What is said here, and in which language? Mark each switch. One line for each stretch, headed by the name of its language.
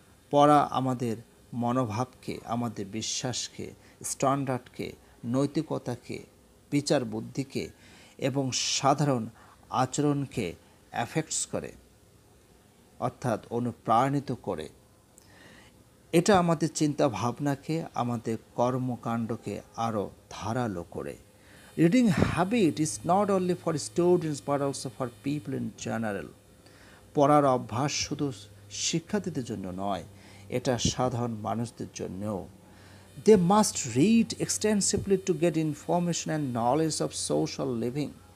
Bangla: পড়া আমাদের মনোভাবকে, আমাদের বিশ্বাসকে, স্ট্যান্ডার্ডকে, নৈতিকতাকে, বিচার বুদ্ধিকে এবং সাধারণ আচরণকে অ্যাফেক্টস করে, অর্থাৎ অনুপ্রাণিত করে। এটা আমাদের চিন্তা ভাবনাকে, আমাদের কর্মকাণ্ডকে আরও ধারালো করে।
English: Reading habit is not only for students but also for people in general.
Bangla: পড়ার অভ্যাস শুধু শিক্ষার্থীদের জন্য নয়, এটা সাধারণ মানুষদের জন্যও।
English: They must read extensively to get information and knowledge of social living.